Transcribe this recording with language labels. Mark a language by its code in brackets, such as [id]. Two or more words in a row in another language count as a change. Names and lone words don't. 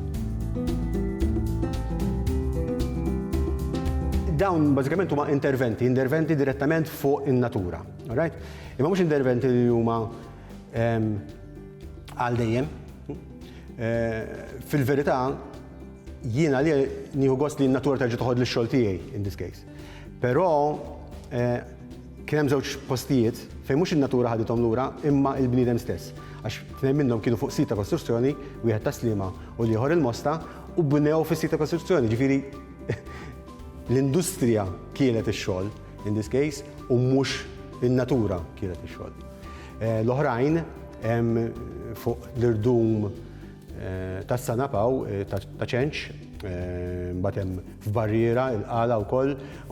[mt] Dawn bażikament huma interventi direttament fuq in-natura, [en] all right? [mt] Imma mhux interventi li huma għal dejjem. Fil-verità jiena li nieħu gost li n-natura terġa' toħod lix-xogħol tiegħi [en] in this case. [mt] Però kien hemm żewġ postijiet fejn mhux in-natura ħadithom lura imma l-bniedem stess. Għax tnejn minnhom kienu fuq sit ta' kostruzzjoni, wieħed ta' Sliema u l-ieħor il-Mosta u bnew fis-sit ta' kostruzzjoni. Ġifieri l-industrija kienet ix-xogħol [en] in this case [mt] u mhux in-natura kienet ix-xogħol. L-oħrajn hemm fuq l-irdum tas-Sanapaw ta' Ċenċ, mbagħad hemm f'Barriera, il-Qala wkoll, u